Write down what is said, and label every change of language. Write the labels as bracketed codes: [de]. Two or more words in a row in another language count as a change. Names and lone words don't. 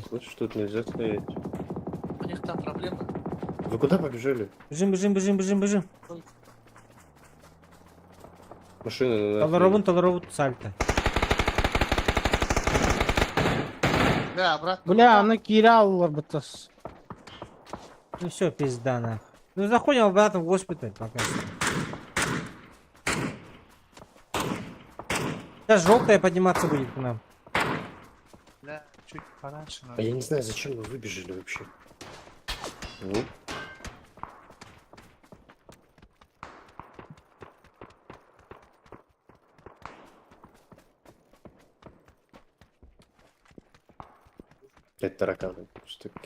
[ru] Слышишь, тут нельзя стоять. У них там проблемы. Вы куда побежали? Бежим. Машина на Таларовун, сальто. Да, обратно. Бля, [tt] аны кире алылар бытас. [ru] Ну все, пизда нахуй. Ну заходим обратно в госпиталь пока что. Сейчас желтая подниматься будет к нам. Да, чуть пораньше А надо. я не знаю, зачем вы выбежали вообще. Ну, это тараканы. Что такие?